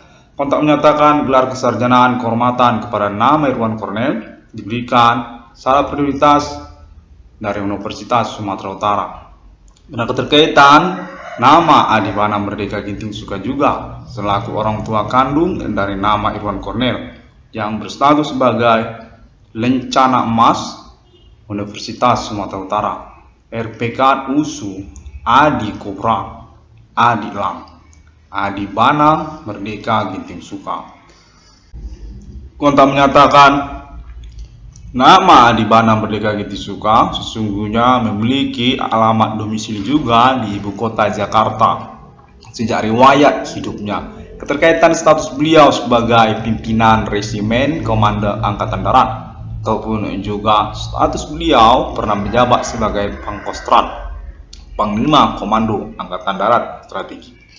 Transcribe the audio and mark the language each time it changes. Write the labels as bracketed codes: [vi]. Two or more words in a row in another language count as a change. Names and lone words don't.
[id] Kontak menyatakan gelar kesarjanaan kehormatan kepada nama Irwan Cornel diberikan secara prioritas dari Universitas Sumatera Utara. Karena keterkaitan nama Adi Bana Merdeka Giting Suka juga selaku orang tua kandung dari nama Irwan Cornel yang berstatus sebagai lencana emas Universitas Sumatera Utara, RPK USU, Adi Kobra, Adi Lang, Adi Bana Merdeka Giting Suka. Kontak menyatakan nama Adi Bana Merdeka Giting Suka sesungguhnya memiliki alamat domisili juga di ibu kota Jakarta sejak riwayat hidupnya. Keterkaitan status beliau sebagai pimpinan resimen Komando Angkatan Darat ataupun juga status beliau pernah menjabat sebagai Pangkostrat, Panglima Komando Angkatan Darat Strategi.